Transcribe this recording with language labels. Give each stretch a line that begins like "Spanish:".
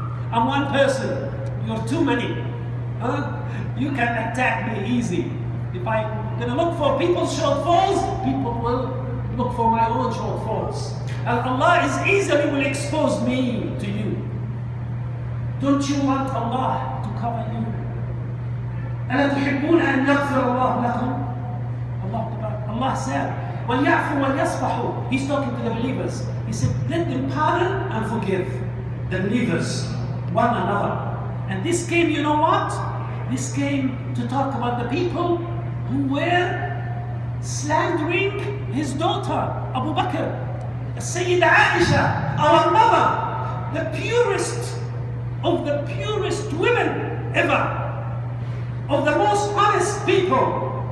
English: I'm one person, you're too many. You can attack me easy. If I'm going to look for people's shortfalls, people will look for my own shortfalls. And Allah is easily will expose me to you. Don't you want Allah to cover you?
Arabic: ألا تحبون أن يغفر الله لكم?
English: Allah said,
Arabic: وَلْيَعْفُوا وَلْيَصْفَحُوا.
English: He's talking to the believers. He said, let them pardon and forgive the believers, one another. And this came, you know what? This came to talk about the people who were slandering his daughter, Abu Bakr, Sayyida Aisha, our mother, the purest of the purest women ever, of the most honest people.